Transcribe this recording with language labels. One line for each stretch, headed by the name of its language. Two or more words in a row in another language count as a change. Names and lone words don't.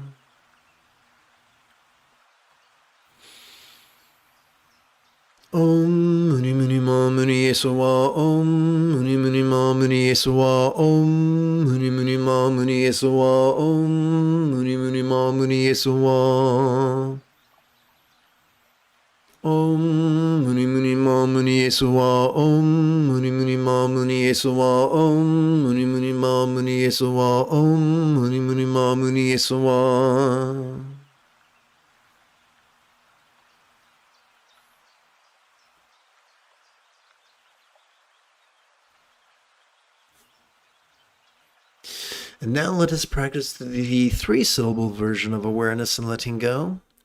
Sanskrit: Om Muni Muni Ma Muni Yesuwa Om Muni Muni Ma Muni Yesuwa Om Muni Muni Ma Muni Yesuwa Om Muni Muni Ma Muni Yesuwa Om Muni Muni Ma Muni Yesuwa Om Muni Muni Ma Muni Yesuwa Om Muni Muni Ma Muni Yesuwa Om Muni Muni Ma Muni Yesuwa.
English: And now let us practice the three-syllable version of awareness and letting go.